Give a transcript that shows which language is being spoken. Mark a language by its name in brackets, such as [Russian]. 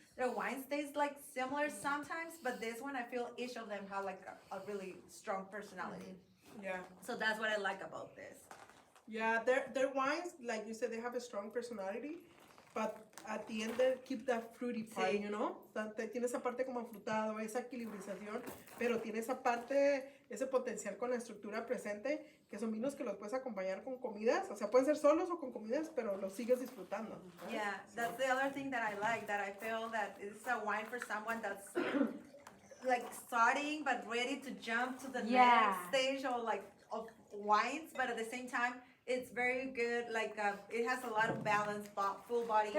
[English] Their wines taste like similar sometimes, but this one I feel each of them have like a really strong personality. Yeah. So that's what I like about this. Yeah, their wines, like you said, they have a strong personality, but at the end they keep that fruity part, [Spanish] Sí. Tiene esa parte como afrutado, esa equilibrización, pero tiene esa parte, ese potencial con la estructura presente, que son vinos que los puedes acompañar con comidas, o sea, pueden ser solos o con comidas, pero los sigues disfrutando. ¿sabes? [English] Yeah, that's the other thing that I like, that I feel that it's a wine for someone that's like starting but ready to jump to the next stage of wines, but at the same time it's very good, like it has a lot of balance, full body.